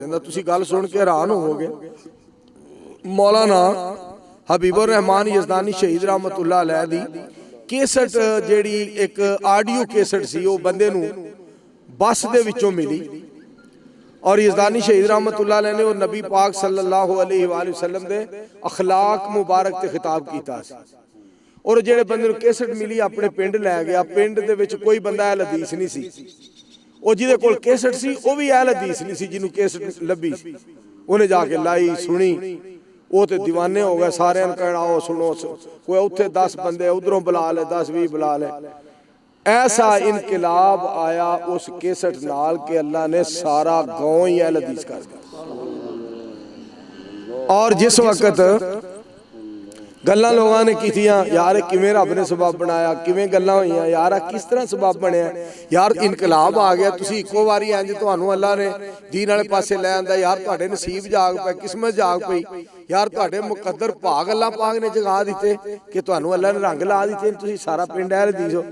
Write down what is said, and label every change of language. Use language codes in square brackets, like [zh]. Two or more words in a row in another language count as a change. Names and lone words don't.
[pa] ਤੁਸੀਂ ਗੱਲ ਸੁਣ ਕੇ ਹੈਰਾਨ ਹੋਵੋਗੇ। ਮੌਲਾਨਾ ਹਬੀਬੁਰ ਰਹਿਮਾਨ ਯਜ਼ਦਾਨੀ ਸ਼ਹੀਦ [ar] رحمة الله عليه [pa] ਦੀ ਕੈਸਟ ਜਿਹੜੀ ਇੱਕ ਆਡੀਓ ਕੈਸਟ ਸੀ ਉਹ ਬੰਦੇ ਨੂੰ ਬੱਸ ਦੇ ਵਿੱਚੋਂ ਮਿਲੀ ਔਰ ਯਜ਼ਦਾਨੀ ਸ਼ਹੀਦ [ar] رحمة الله عليه [pa] ਨੇ ਉਹ ਨਬੀ ਪਾਕ [ar] صلى الله عليه وسلم [pa] ਦੇ ਅਖ਼ਲਾਕ ਮੁਬਾਰਕ ਤੇ ਖ਼ਿਤਾਬ ਕੀਤਾ ਸੀ। ਔਰ ਜਿਹੜੇ ਬੰਦੇ ਨੂੰ ਕੈਸਟ ਮਿਲੀ ਆਪਣੇ ਪਿੰਡ ਲੈ ਗਿਆ। ਪਿੰਡ ਦੇ ਵਿੱਚ ਕੋਈ ਬੰਦਾ ਅਹਿਲ ਹਦੀਸ ਨਹੀਂ ਸੀ। ਉਹ ਜਿਹਦੇ ਕੋਲ ਕੈਸਟ ਸੀ ਉਹ ਵੀ ਅਹਿਲ ਹਦੀਸ ਨਹੀਂ ਸੀ। ਜਿਹਨੂੰ ਕੈਸਟ ਲੱਭੀ ਉਹਨੇ ਜਾ ਕੇ ਲਾਈ ਸੁਣੀ ਉਹ ਤੇ دیਵਾਨੇ ਹੋ ਗਏ। ਸਾਰਿਆਂ ਨੂੰ ਕਹਿਣਾ ਉਹ ਸੁਣੋ ਕੋਈ ਉੱਥੇ 10 ਬੰਦੇ ਉਧਰੋਂ ਬੁਲਾ ਲੈ 10-20 ਬੁਲਾ ਲੈ। [ur] ایسا انقلاب آیا اس کیسٹ نال کے اللہ نے سارا گاؤں ہی اہل حدیث کر دیا. [pa] ਔਰ ਜਿਸ ਵਕਤ ਗੱਲਾਂ ਲੋਗਾਂ ਨੇ ਕੀਤੀਆਂ ਯਾਰ ਕਿਵੇਂ ਰੱਬ ਨੇ ਸਬਬ ਬਣਾਇਆ ਕਿਵੇਂ ਗੱਲਾਂ ਹੋਈਆਂ ਯਾਰ ਕਿਸ ਤਰ੍ਹਾਂ ਸਬਬ ਬਣਿਆ ਯਾਰ ਇਨਕਲਾਬ ਆ ਗਿਆ ਤੁਸੀਂ ਇੱਕੋ ਵਾਰੀ ਇੰਜ ਤੁਹਾਨੂੰ ਅੱਲ੍ਹਾ ਨੇ ਦੀਨ ਵਾਲੇ ਪਾਸੇ ਲੈ ਆਂਦਾ ਯਾਰ ਤੁਹਾਡੇ ਨਸੀਬ ਜਾਗ ਪਏ ਕਿਸਮਤ ਜਾਗ ਪਈ ਯਾਰ ਤੁਹਾਡੇ ਮੁਕੱਦਰ ਭਾਗ ਅੱਲ੍ਹਾ ਪਾਕ ਨੇ ਜਗਾ ਦਿੱਤੇ ਕਿ ਤੁਹਾਨੂੰ ਅੱਲ੍ਹਾ ਨੇ ਰੰਗ ਲਾ ਦਿੱਤੇ ਤੁਸੀਂ ਸਾਰਾ ਪਿੰਡ ਅਹਿਲ ਹਦੀਸ ਹੋ।